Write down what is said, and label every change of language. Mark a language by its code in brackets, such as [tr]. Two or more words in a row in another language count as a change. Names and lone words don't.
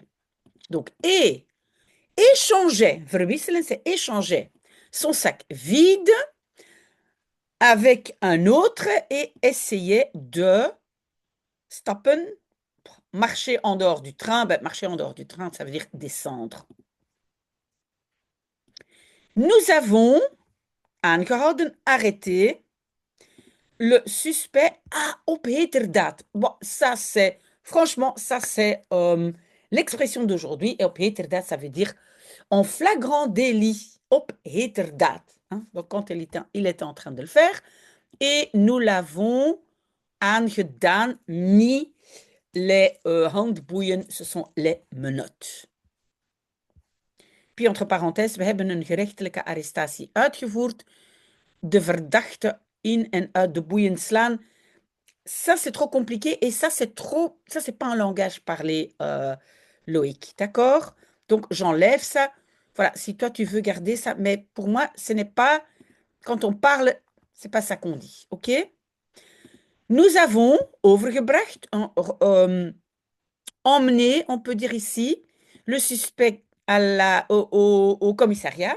[fr] Donc, et échangeait, verwisselen, c'est échanger son sac vide avec un autre et essayait de stappen, marcher en dehors du train. Ben, marcher en dehors du train, ça veut dire descendre. Nous avons aangehouden, arrêté, le suspect [nl] op heterdaad. [fr] Bon, ça c'est, franchement, ça c'est l'expression d'aujourd'hui. [nl] Et op heterdaad, [fr] ça veut dire en flagrant délit. [nl] Op heterdaad. [fr] Hein? Donc, quand il était en train de le faire, et nous l'avons aangedaan, mis les handboeien, ce sont les menottes. Puis, entre parenthèses, [nl] we hebben een gerechtelijke arrestatie uitgevoerd. De verdachte in en uit de boeien slaan. [fr] Ça, c'est trop compliqué et ça, c'est pas un langage parlé, Loïc. D'accord? Donc, j'enlève ça. Voilà, si toi, tu veux garder ça. Mais pour moi, ce n'est pas, quand on parle, c'est pas ça qu'on dit. OK? Nous avons overgebracht, emmené, on peut dire ici, le suspect au commissariat.